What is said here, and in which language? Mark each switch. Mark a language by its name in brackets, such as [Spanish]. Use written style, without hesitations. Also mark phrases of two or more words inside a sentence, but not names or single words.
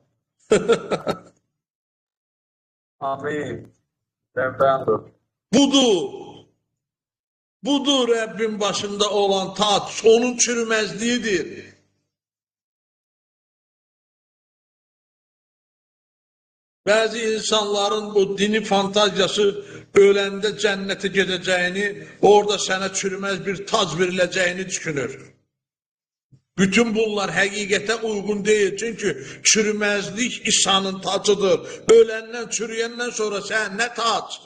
[Turkish] Amin. Efendim. Budur Rabbin başında olan taç, onun çürümezliğidir. [Azerbaijani] Bazı insanların bu dini fantaziyası öləndə cənnətə gedəcəyini, orada sənə çürümez bir tac veriləcəyini düşünür. Bütün bunlar həqiqətə uyğun deyil. Çünki çürümezlik İsa'nın tacıdır. Öləndən, çürüyəndən sonra sən nə tac?